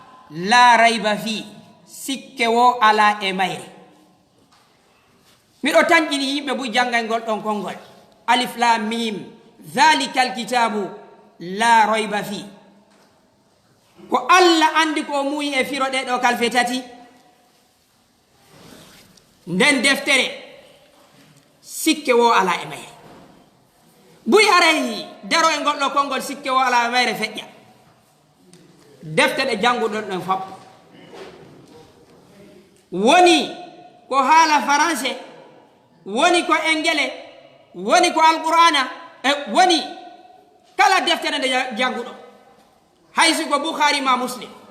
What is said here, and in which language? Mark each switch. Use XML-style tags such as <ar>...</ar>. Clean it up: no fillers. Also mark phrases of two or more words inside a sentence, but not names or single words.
<ar>لا ريب فيه</ar> <ff>sikke wo ala e mayre miɗo tanƴini yimɓe buy janngay ngol ɗon konngol</ff> <ar>الم ذلك الكتاب لا ريب فيه</ar> <ff>ko Allah andi ko muuyi e firo ɗe ɗo kalfe tati nden deftere sikke wo ala e mayre buy aray daro e ngol ɗo konngol sikke wo ala e mayre feƴƴa defte ɗe jannguɗon ɗon fop woni ko haala français woni ko engele woni ko alqur'ana e woni kala deftere nde jannguɗo haysi ko Bukhari ma Muslim</ff>